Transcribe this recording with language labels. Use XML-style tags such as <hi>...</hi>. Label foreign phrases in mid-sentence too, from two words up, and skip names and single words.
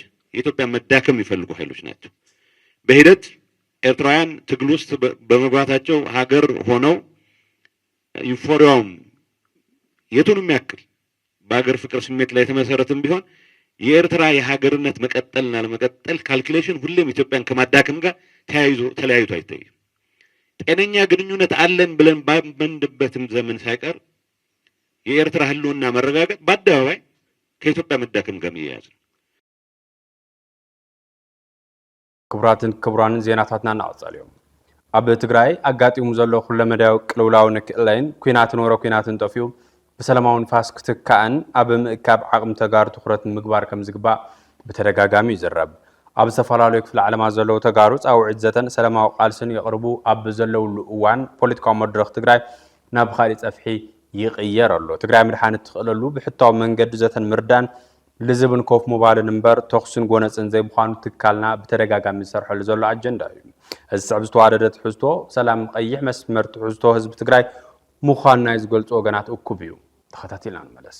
<am>የኢትዮጵያን መዳከም የሚፈልጉ ኃይሎች ናቸው። በሂደት ኤርትራውያን ትግል ውስጥ በመግባታቸው ሀገር ሆነው ዩፎሪያውም የቱንም ያክል በሀገር ፍቅር ስሜት ላይ የተመሰረተም ቢሆን የኤርትራ የሀገርነት መቀጠልና ለመቀጠል ካልኩሌሽን ሁሌም ኢትዮጵያን ከማዳከም ጋር ተለያይቶ አይታይም። ጤነኛ ግንኙነት አለን ብለን ባመንበትም ዘመን ሳይቀር የኤርትራ ህልውና መረጋገጥ በአደባባይ ከኢትዮጵያ መዳከም ጋር የሚያያዝ ነው።</am> <ti>ክቡራትን ክቡራንን ዜናታትና እናወጻልዮም ኣብ ትግራይ አጋጢሙ ዘሎ ሁለመዳዊ ቅልውላው ንክእለይን ኩናትን ወረ ኩናትን ጠፊዩ በሰላማዊ ንፋስ ክትካእን ኣብ ምእካብ ዓቅም ተጋሩ ትኩረት ምግባር ከም ዝግባእ በተደጋጋሚ ይዘረብ። ኣብ ዝተፈላለዩ ክፍለ ዓለማት ዘለዉ ተጋሩ ጻውዒት ዘተን ሰላማዊ ቃልስን ይቅርቡ ኣብ ዘለውሉ እዋን ፖለቲካዊ መድረክ ትግራይ ናብ ካሊእ ጸፍሒ ይቅየር ኣሎ። ትግራይ መድሓኒት ትኽእለሉ ብሕታዊ መንገዲ ዘተን ምርዳን ልዝብን ኮፍ ሞባይልን እምበር ተኽስን ጎነፅን ዘይምዃኑ ትካልና በተደጋጋሚ ዝሰርሐሉ ዘሎ አጀንዳ እዩ። እዚ ስዕብ ዝተዋደደ ትሕዝቶ ሰላም ቀይሕ መስመር ትሕዝቶ ህዝቢ ትግራይ ምዃኑ ናይ ዝገልጹ ወገናት እኩብ እዩ። ተኸታቲልና ንመለስ።</ti>